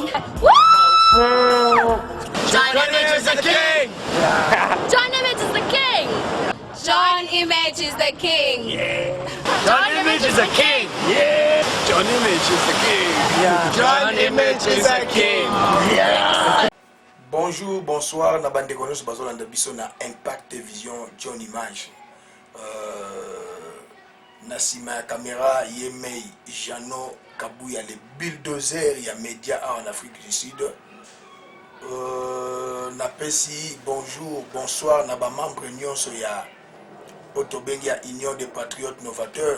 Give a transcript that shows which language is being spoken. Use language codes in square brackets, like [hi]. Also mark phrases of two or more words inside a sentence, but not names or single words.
[en] Woo! Johnny Mitch is the king! Johnny Mitch is the king! John Image is the king! Yeah. John Image is the king! Yeah. John Image is the king. Yeah. John Image is the king. Yeah. [fr] Bonjour, bonsoir, [ln] na bande konos bazolanda biso na Impact Vision John Image. Na sima ya caméra Yemei Jano Kabuya [fr] le bulldozer [ln] ya média [fr] en Afrique du Sud. [ln] Na pesi [fr] bonjour, bonsoir [ln] na ba membre nyonso ya Otobengia Union des Patriotes Novateurs.